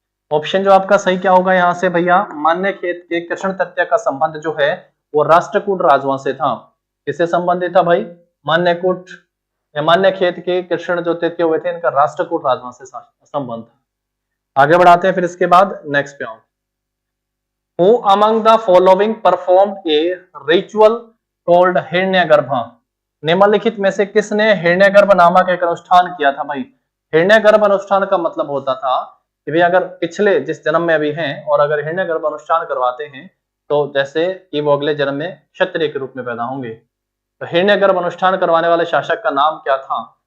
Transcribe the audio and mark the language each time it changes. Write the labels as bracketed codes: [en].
[hi] Option जो आपका सही क्या होगा यहाँ से भैया? मान्यखेत के कृष्ण तृतीय का संबंध जो है वो राष्ट्रकूट राजवंश से था। किससे संबंधित था भाई? मान्यकूट या मान्यखेत के कृष्ण जो तृतीय हुए थे इनका राष्ट्रकूट राजवंश से संबंध था। आगे बढ़ाते हैं फिर इसके बाद नेक्स्ट पे आओ। [en] Who among the following performed a ritual called Hiranyagarbha? [hi] निम्नलिखित में से किसने हिरण्यगर्भ नामक एक अनुष्ठान किया था भाई? हिरण्यगर्भ अनुष्ठान का मतलब होता था कि भाई अगर पिछले जिस जन्म में अभी हैं और अगर हिरण्यगर्भ अनुष्ठान करवाते हैं तो जैसे कि वो अगले जन्म में क्षत्रिय के रूप में पैदा होंगे। तो हिरण्यगर्भ अनुष्ठान करवाने वाले शासक का नाम क्या था?